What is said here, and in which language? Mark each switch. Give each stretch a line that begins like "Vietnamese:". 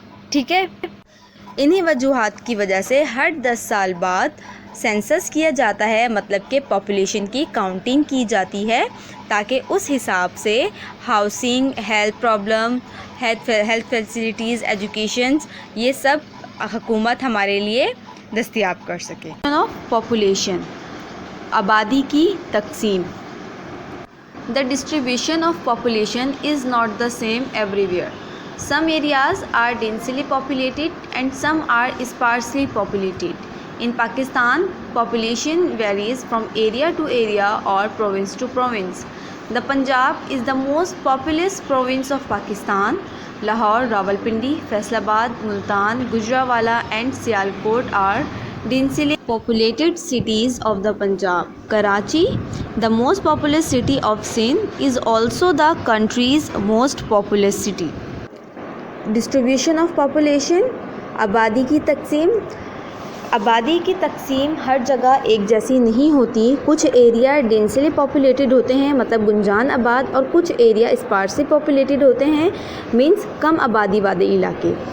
Urdu: ٹھیک ہے، انہی وجوہات کی وجہ سے ہر 10 سال بعد سینسس کیا جاتا ہے، مطلب کہ پاپولیشن کی کاؤنٹنگ کی جاتی ہے، تاکہ اس حساب سے housing, health problem, health facilities, educations, یہ سب حکومت ہمارے لیے دستیاب کر سکے. پاپولیشن، آبادی کی تقسیم.
English: The distribution of population is not the same everywhere. Some areas are densely populated and some are sparsely populated. In Pakistan, population varies from area to area or province to province. The Punjab is the most populous province of Pakistan. Lahore, Rawalpindi, Faisalabad, Multan, Gujranwala and Sialkot are densely populated cities of the Punjab. Karachi, the most populous city of Sindh, is also the country's most populous city.
Urdu: Distribution of population, آبادی کی تقسیم. آبادی کی تقسیم ہر جگہ ایک جیسی نہیں ہوتی. کچھ ایریا ڈینسلی پاپولیٹڈ ہوتے ہیں، مطلب گنجان آباد، اور کچھ ایریا اسپارسلی پاپولیٹڈ ہوتے ہیں، مینس کم آبادی والے علاقے.